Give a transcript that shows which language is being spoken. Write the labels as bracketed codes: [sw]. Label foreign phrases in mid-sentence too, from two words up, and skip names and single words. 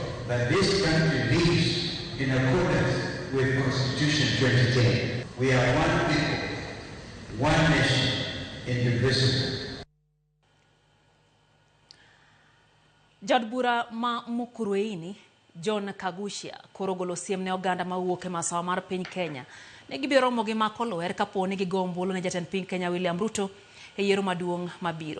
[en] that this country lives in accordance with Constitution 2010. We are one people, one nation, indivisible. [luo] Jadbura ma Mukurweini John Kagushia korogolo siem ne oganda ma wuok e masawa mar piny Kenya ne gibiro mogi mako lwer kapo ni gigombolo ne jatend piny Kenya William Ruto e yiero maduong' mabiro.